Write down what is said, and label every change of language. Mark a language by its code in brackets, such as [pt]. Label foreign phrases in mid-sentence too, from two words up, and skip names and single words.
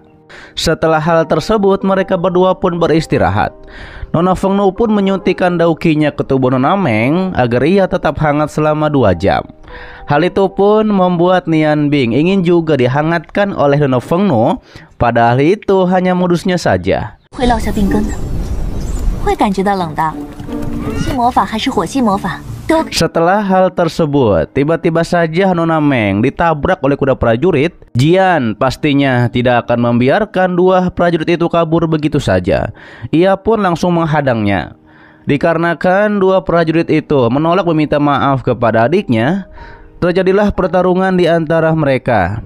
[id] Setelah hal tersebut, mereka berdua pun beristirahat. Nona Fengnu pun menyuntikkan daukinya ke tubuh Nona Meng agar ia tetap hangat selama 2 jam. Hal itu pun membuat Nian Bing ingin juga dihangatkan oleh Nona Fengnu, padahal itu hanya modusnya saja. [zh] 会落下病根的，会感觉到冷的。性魔法还是火系魔法， [id] Setelah hal tersebut, tiba-tiba saja Nona Meng ditabrak oleh kuda prajurit. Jian pastinya tidak akan membiarkan dua prajurit itu kabur begitu saja. Ia pun langsung menghadangnya. Dikarenakan dua prajurit itu menolak meminta maaf kepada adiknya, terjadilah pertarungan di antara mereka.